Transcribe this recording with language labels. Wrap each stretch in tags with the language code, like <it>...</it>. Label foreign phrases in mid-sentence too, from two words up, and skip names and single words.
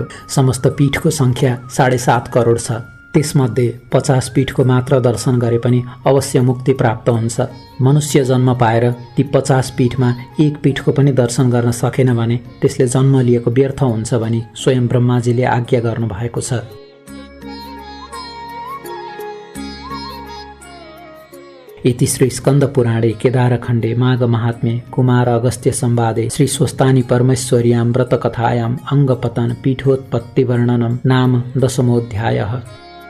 <ne>समस्त पीठको सङ्ख्या 7.5 करोड छ। त्यसमध्ये 50 पीठको मात्र दर्शन गरे पनि अवश्य मुक्ति प्राप्त हुन्छ। मनुष्य जन्म पाएर ती 50 पीठमा एक पीठको पनि दर्शन गर्न सकेन भने त्यसले जन्म लिएको व्यर्थ हुन्छ भनी स्वयं ब्रह्माजीले आज्ञा गर्नुभएको छ।</ne> <sa>इति श्री स्कन्द पुराणे केदारखण्डे माघ महात्म्ये कुमार अगस्त्य संवादे श्री स्वस्तानि परमेश्वर्यां व्रतकथायां अङ्गपतन पीठोत्पत्ति वर्णनम नाम 10मोऽध्यायः।</sa>